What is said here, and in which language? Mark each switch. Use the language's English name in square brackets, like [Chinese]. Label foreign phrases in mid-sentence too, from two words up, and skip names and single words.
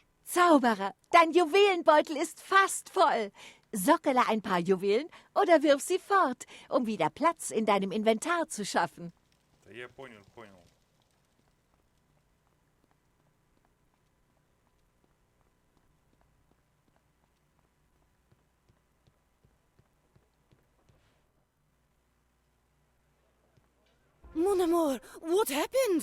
[German] Zauberer, dein Juwelenbeutel ist fast voll. Sockele ein paar Juwelen oder wirf sie fort, um wieder Platz in deinem Inventar zu schaffen. [Russian] Да я понял. [French] Mon amour, [English] what happened?